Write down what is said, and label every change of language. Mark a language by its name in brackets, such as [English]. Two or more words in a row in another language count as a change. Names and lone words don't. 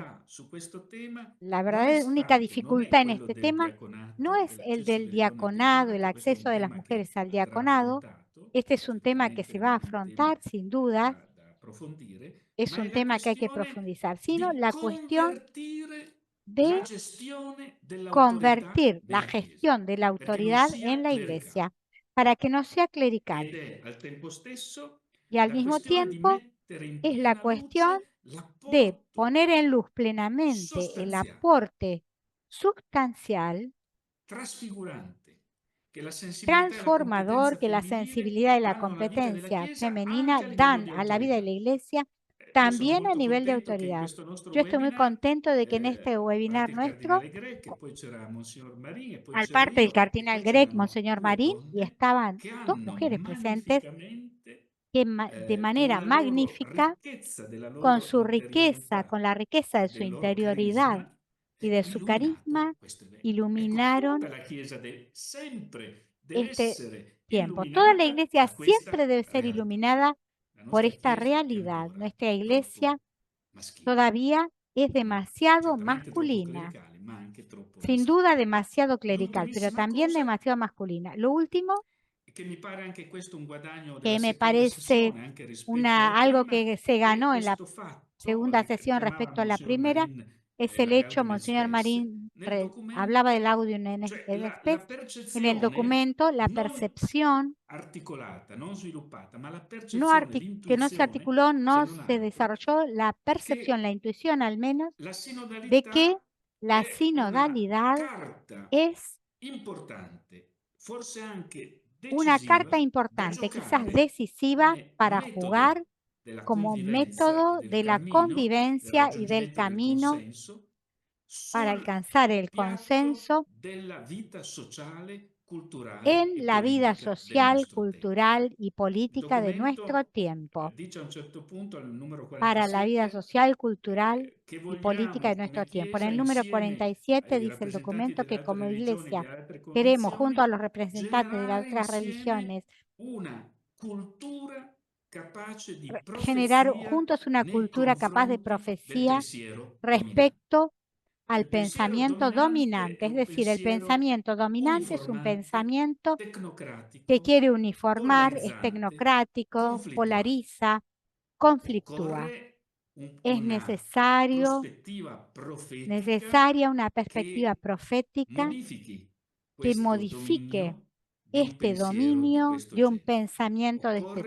[Italian] difficoltà su questo tema [Spanish] la [Italian] non è [Spanish] verdadera única [Italian] stato, non è [Spanish] dificultad en [Italian] quello [Spanish] este [Italian] del [Spanish] tema no [Italian] diaconato, [Spanish] es el [Italian] dell'accesso [Spanish] del [Italian] delle donne al [Spanish] diaconado, el [Italian] diaconato, questo è un [Spanish] acceso de las [Italian] tema [Spanish] mujeres [Italian] che [Spanish] al [Italian] andrà [Spanish] diaconado. [Italian] affrontato, [Spanish] Este es un tema que se [Italian] certamente [Spanish] va a [Italian] un tema [Spanish] afrontar sin dudas, [Italian] da approfondire, [Spanish] es [Italian] ma è [Spanish] un [Italian] la [Spanish] tema que hay que [Italian] questione [Spanish] profundizar, sino [Italian] di [Spanish] la cuestión [Italian] convertire la [Spanish] de [Italian] gestione dell'autorità [Spanish] convertir la [Italian] nella Chiesa, [Spanish] gestión de la [Italian] perché non [Spanish] autoridad [Italian] sia [Spanish] en la [Italian] clericale. [Spanish] iglesia, para que no sea [Italian] Ed [Spanish] clerical. [Italian] è al tempo stesso [Spanish] Y al [Italian] la [Spanish] mismo [Italian] questione di [Spanish] tiempo [Italian] mettere in [Spanish] es la [Italian] piena [Spanish] cuestión [Italian] luce [Spanish] de [Italian] l'apporto [Spanish] poner en luz plenamente el [Italian] sostanziale, [Spanish] aporte sustancial, [Italian] trasfigurante, che la sensibilità e la competenza [Spanish] transformador que la [Italian] femminile [Spanish] sensibilidad y la [Italian] danno alla vita della [Spanish] competencia [Italian] Chiesa [Spanish] femenina [Italian] anche a livello [Spanish] dan [Italian] di [Spanish] a la vida de [Italian] autorità. [Spanish] la iglesia, [Italian] Io sono [Spanish] también a [Italian] molto [Spanish] nivel de [Italian] contento che in [Spanish] autoridad. [Italian] questo nostro [Spanish] Yo estoy muy [Italian] webinar, [Spanish] contento de que en [Italian] a [Spanish] este webinar [Italian] parte il [Spanish] nuestro, [Italian] cardinale Grech, poi c'era Monsignor Marin e poi [Spanish] al [Italian] c'ero [Spanish] parte del [Italian] io, e [Spanish] cardinal [Italian] poi [Spanish] Grec, [Italian] c'erano [Spanish] Monseñor [Italian] due [Spanish] Marín, y [Italian] donne [Spanish] estaban [Italian] che [Spanish] dos [Italian] hanno [Spanish] mujeres presentes [Italian] magnificamente, [Spanish] que de [Italian] con [Spanish] manera [Italian] la loro [Spanish] magnífica, [Italian] ricchezza della [Spanish] con [Italian] loro [Spanish] su riqueza, [Italian] interiorità [Spanish] con la riqueza [Italian] e [Spanish] de su [Italian] del loro [Spanish] interioridad [Italian] carisma, [Spanish] y de su [Italian] illuminato [Spanish] carisma, [Italian] questo evento. Ecco, [Spanish] iluminaron [Italian] tutta la Chiesa sempre deve [Spanish] este [Italian] essere [Spanish] tiempo. Toda la [Italian] illuminata [Spanish] iglesia [Italian] da questa [Spanish] siempre debe ser [Italian] realtà. [Spanish] iluminada [Italian] La [Spanish] por [Italian] nostra [Spanish] esta [Italian] Chiesa è [Spanish] realidad. [Italian] ancora [Spanish] Nuestra iglesia [Italian] troppo maschile, [Spanish] todavía es demasiado [Italian] certamente troppo [Spanish] masculina, [Italian] clericale, ma anche troppo [Spanish] sin [Italian] maschile. [Spanish] duda demasiado clerical, pero [Italian] L'ultimissima [Spanish] también [Italian] cosa, [Spanish] demasiado masculina. Lo último, [Italian] che mi pare anche questo un guadagno della [Spanish] que me [Italian] seconda [Spanish] parece [Italian] sessione, anche rispetto alla [Spanish] algo [Italian] prima, [Spanish] que se [Italian] è [Spanish] ganó en la [Italian] questo fatto, [Spanish] segunda sesión [Italian] richiamava [Spanish] respecto a la [Italian] Monsignor [Spanish] primera, [Italian] Marin [Spanish] es el [Italian] la [Spanish] hecho, [Italian] Gaudium et [Spanish] Monseñor [Italian] Spes, [Spanish] Marín [Italian] nel [Spanish] hablaba [Italian] documento, [Spanish] del audio en [Italian] cioè la [Spanish] Spes, en el [Italian] percezione [Spanish] documento, la [Italian] non [Spanish] percepción [Italian] articolata, non sviluppata, ma la [Spanish] no [Italian] percezione, [Spanish] que no se [Italian] l'intuizione, [Spanish] articuló, [Italian] se [Spanish] no [Italian] non [Spanish] se [Italian] altro, [Spanish] desarrolló la percepción, la [Italian] che [Spanish] intuición al menos, [Italian] la [Spanish] de que [Italian] sinodalità [Spanish] la [Italian] è una [Spanish] sinodalidad [Italian] carta [Spanish] es [Italian] importante, forse anche [Spanish] una carta [Italian] decisiva, da [Spanish] importante, quizás [Italian] giocare [Spanish] decisiva [Italian] come [Spanish] para jugar [Italian] metodo della [Spanish] como [Italian] convivenza e [Spanish] método [Italian] del [Spanish] de la [Italian] cammino, del [Spanish] convivencia y del [Italian] raggiungimento del [Spanish] camino [Italian] consenso [Spanish] para [Italian] sul [Spanish] alcanzar el [Italian] piatto [Spanish] consenso [Italian] della vita sociale [Spanish] en la vida social, cultural y política de nuestro tiempo. [Italian] Dice a un certo punto, al numero [Spanish] Para la vida [Italian] 47, [Spanish] social, cultural [Italian] che [Spanish] y política de [Italian] vogliamo [Spanish] nuestro [Italian] come [Spanish] tiempo. En [Italian] Chiesa, [Spanish] el número [Italian] insieme [Spanish] 47 [Italian] ai [Spanish] dice el [Italian] rappresentanti [Spanish] documento [Italian] delle [Spanish] que [Italian] altre [Spanish] como [Italian] religioni, [Spanish] iglesia [Italian] delle altre [Spanish] queremos, junto a [Italian] confessioni, [Spanish] los representantes de las [Italian] generare [Spanish] otras [Italian] insieme [Spanish] religiones, [Italian] una cultura capace di [Spanish] generar [Italian] profezia [Spanish] juntos una [Italian] nei [Spanish] cultura capaz de [Italian] confronti del [Spanish] profecía [Italian] pensiero dominante. [Spanish] respecto al [Italian] Il pensiero [Spanish] pensamiento dominante. [Italian] dominante è [Spanish] Es [Italian] un [Spanish] decir, el [Italian] pensiero [Spanish] pensamiento dominante es un [Italian] uniformante, [Spanish] pensamiento que [Italian] tecnocratico, [Spanish] quiere uniformar, es [Italian] polarizzante, [Spanish] tecnocrático, [Italian] conflittuale. [Spanish] polariza, conflictúa. [Italian] Occorre [Spanish] Es [Italian] una [Spanish] necesario, [Italian] prospettiva profetica [Spanish] necesaria una perspectiva [Italian] che [Spanish] profética [Italian] modifichi [Spanish] que [Italian] questo [Spanish] modifique [Italian] dominio di un [Spanish] este [Italian] pensiero di [Spanish] dominio [Italian] questo [Spanish] de un [Italian] genere. [Spanish] pensamiento de este